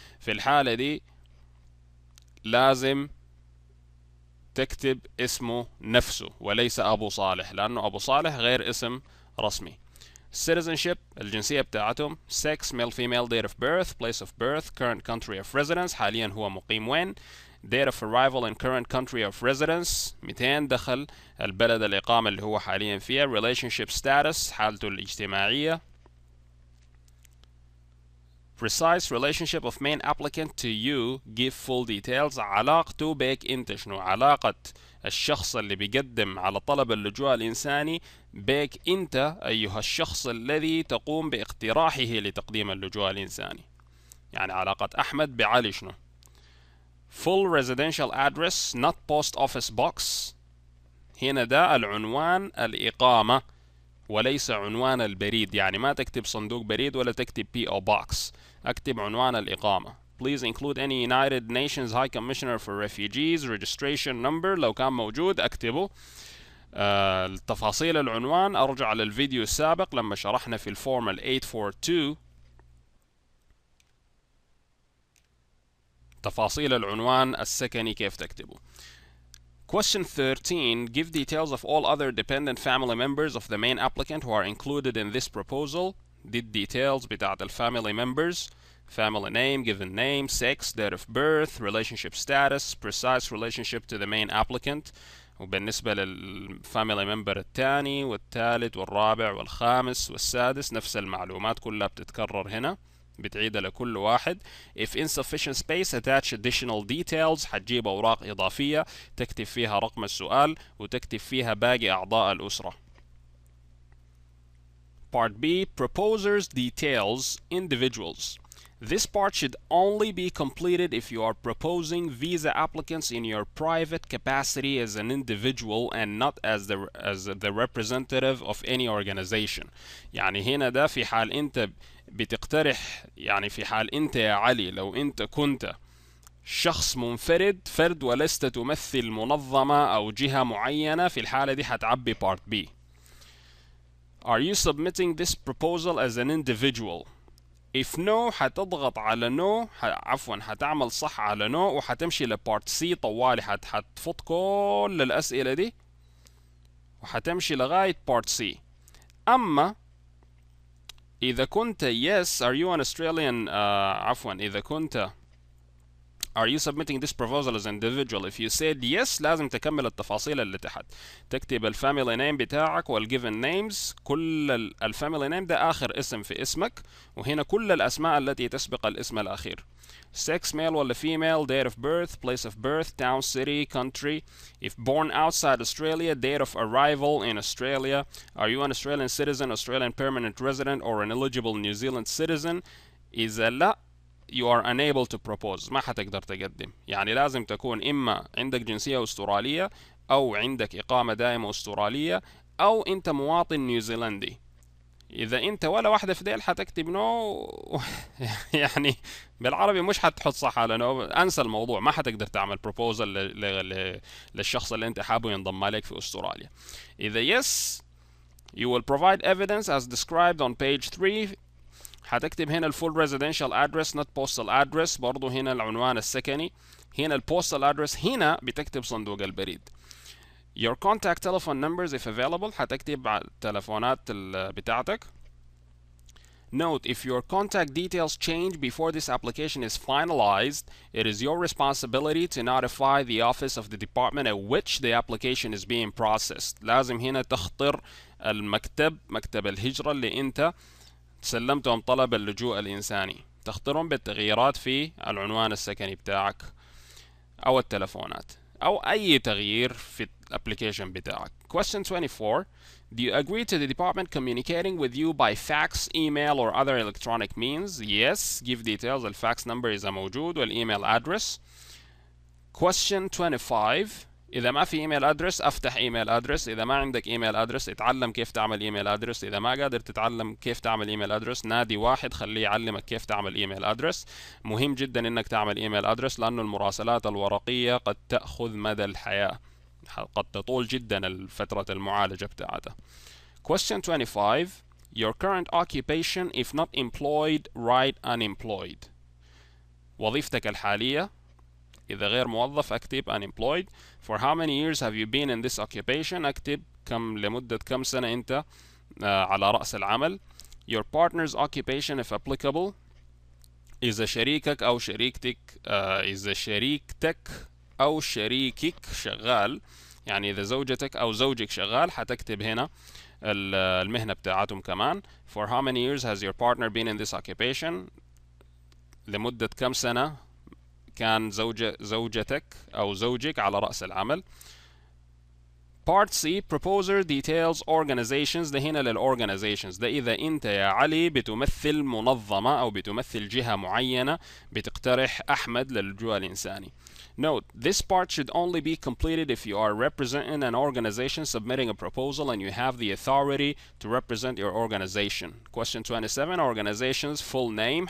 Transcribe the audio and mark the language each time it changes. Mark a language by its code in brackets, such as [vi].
[ar] في الحالة دي لازم تكتب اسمه نفسه وليس أبو صالح، لأنه أبو صالح غير اسم رسمي. Citizenship الجنسية بتاعتهم. [en] Sex male female. Date of birth, place of birth, current country of residence [ar] حاليا هو مقيم وين. [en] Date of arrival and current country of residence [ar] 200 دخل البلد الإقامة اللي هو حاليا فيها. [en] Relationship status [ar] حالته الاجتماعية. [en] Precise relationship of main applicant to you. Give full details. [ar] علاقته بك انت شنو؟ علاقة الشخص اللي بيقدم على طلب اللجوء الإنساني بك انت أيها الشخص الذي تقوم باقتراحه لتقديم اللجوء الإنساني. يعني علاقة أحمد بعلي شنو؟ [en] Full residential address not post office box. [ar] هنا ده العنوان الإقامة وليس عنوان البريد. يعني ما تكتب صندوق بريد ولا تكتب PO Box، اكتب عنوان الإقامة. [en] Please include any United Nations High Commissioner for Refugees registration number، [ar] لو كان موجود اكتبه. تفاصيل العنوان ارجع للفيديو السابق لما شرحنا في الفورمال 842 تفاصيل العنوان السكني كيف تكتبه. [en] Question 13. Give details of all other dependent family members of the main applicant who are included in this proposal. [ar] دي [en] details [ar] بتاعت [en] family members: family name, given name, sex, date of birth, relationship status, precise relationship to the main applicant. [ar] وبالنسبة للفاميلي ممبر الثاني والثالث والرابع والخامس والسادس نفس المعلومات كلها بتتكرر هنا، بتعيدها لكل واحد. [en] If insufficient space attach additional details. [ar] حتجيب أوراق إضافية تكتب فيها رقم السؤال وتكتب فيها باقي أعضاء الأسرة. [en] Part B. Proposers details individuals. This part should only be completed if you are proposing visa applicants in your private capacity as an individual and not as the representative of any organization. [ar] يعني هنا ده في حال انت بتقترح، يعني في حال انت يا علي لو انت كنت شخص منفرد فرد ولست تمثل منظمة او جهة معينة، في الحالة دي حتعبي part B. [en] Are you submitting this proposal as an individual? If no حتضغط على no، عفوا حتعمل صح على no وحتمشي لبارت سي طوالي، حتفوت كل الأسئلة دي وحتمشي لغاية بارت سي. [ar] أما إذا كنت [en] yes are you an Australian [ar] عفوا إذا كنت [en] Are you submitting this proposal as an individual? If you said yes [ar] لازم تكمل التفاصيل اللي تحت، تكتب الفاميلي نيم بتاعك والجيفن نيمز. كل الفاميلي نيم ده آخر اسم في اسمك، وهنا كل الأسماء التي تسبق الاسم الأخير. [en] Sex male ولا female, date of birth, place of birth, town, city, country. If born outside Australia, date of arrival in Australia. Are you an Australian citizen, Australian permanent resident, or an eligible New Zealand citizen? [ar] إذا لا [en] you are unable to propose، [ar] ما حتقدر تقدم. يعني لازم تكون إما عندك جنسية أسترالية أو عندك إقامة دائمة أسترالية أو أنت مواطن نيوزيلندي. إذا أنت ولا واحدة في ديل حتكتب نو يعني بالعربي مش حتحط صح على نو، أنسى الموضوع، ما حتقدر تعمل proposal للشخص اللي أنت حابه ينضم عليك في أستراليا. [en] إذا yes you will provide evidence as described on page 3. [ar] حتكتب هنا الفول [en] residential address not postal address، [ar] برضو هنا العنوان السكني، هنا البوستال address، هنا بتكتب صندوق البريد. [en] Your contact telephone numbers if available، [ar] حتكتب التلفونات بتاعتك. [en] Note: if your contact details change before this application is finalized, it is your responsibility to notify the office of the department at which the application is being processed. [ar] لازم هنا تخطر المكتب، مكتب الهجرة اللي انت سلمتهم طلب اللجوء الإنساني، تخطرهم بالتغييرات في العنوان السكني بتاعك أو التلفونات أو أي تغيير في الابليكيشن بتاعك. [en] Question 24. Do you agree to the department communicating with you by fax, email or other electronic means? Yes. Give details. [ar] الفاكس number إذا موجود والإيميل address. [en] Question 25. [ar] إذا ما في إيميل أدرس أفتح إيميل أدرس، إذا ما عندك إيميل أدرس اتعلم كيف تعمل إيميل أدرس، إذا ما قادر تتعلم كيف تعمل إيميل أدرس نادي واحد خليه يعلمك كيف تعمل إيميل أدرس. مهم جدا إنك تعمل إيميل أدرس لأنه المراسلات الورقية قد تأخذ مدى الحياة، قد تطول جدا فترة المعالجة بتاعتها. [en] Question 25. Your current occupation if not employed write unemployed. [ar] وظيفتك الحالية إذا غير موظف أكتب unemployed. [en] For how many years have you been in this occupation؟ [ar] أكتب لمدة كم سنة أنت على رأس العمل. [en] Your partner's occupation if applicable. [ar] إذا شريكك أو شريكتك إذا شريكتك أو شريكك شغال، يعني إذا زوجتك أو زوجك شغال حتكتب هنا المهنة بتاعتهم كمان. [en] For how many years has your partner been in this occupation؟ [ar] لمدة كم سنة كان زوجتك أو زوجك على رأس العمل. [en] Part C proposer details organizations. [ar] ده هنا للorganizations. ده إذا أنت يا علي بتمثل منظمة أو بتمثل جهة معينة بتقترح أحمد للجوء الإنساني. [en] Note, this part should only be completed if you are representing an organization submitting a proposal and you have the authority to represent your organization. Question 27. Organization's full name.